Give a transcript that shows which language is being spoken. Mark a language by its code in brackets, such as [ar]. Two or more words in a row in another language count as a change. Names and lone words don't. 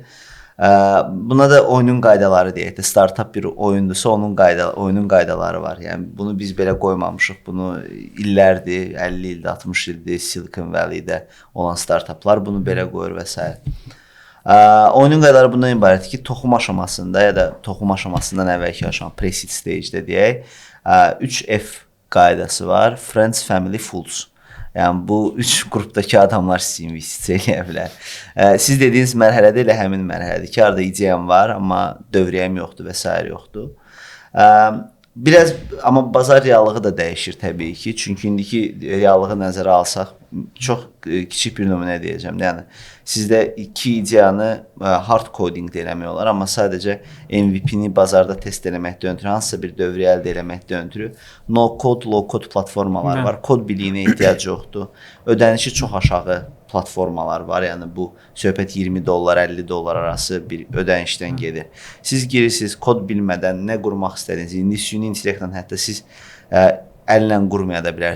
[az] Buna da oyunun qaydaları deyək də, startup bir oyundursa oyunun qaydaları var. Yəni bunu biz belə qoymamışıq. Bunu illərdir, 50 ildir, 60 ildir Silicon Valley-də olan startuplar bunu belə qoyur və s. Oyunun qaydaları bundan ibarətdir ki, toxum aşamasında ya da toxum aşamasından əvvəlki aşama [en] pre-seed stage- [az] də deyək, 3F qaydası var. [en] Friends, Family, Fools. [az] Yəni bu 3 qrupdakı adamlar sizi investisiya eləyə bilər. Siz dediyiniz mərhələdə elə həmin mərhələdir ki, arada ideyam var, amma dövriyyəm yoxdur və s. yoxdur. Biraz amma bazar reallığı da dəyişir təbii ki. Çünki indiki reallığı nəzərə alsaq, çox kiçik bir nümunə deyəcəm. Yəni sizdə iki ideyanı [en] hard coding [az] də eləmək olar, amma sadəcə MVP-ni bazarda test eləməkdən ötürü, hansısa bir dövrü əldə eləməkdən ötürü [en] no code, low code [az] platformalar var. Kod biliyinə ehtiyac yoxdur. Ödənişi çox aşağı platformalar var. Yəni bu söhbət $20, $50 arası bir ödənişdən gedir. Siz girirsiniz, kod bilmədən nə qurmaq istədiniz, indi süni intellektlə hətta siz əllə qurmaya da bilərsiniz.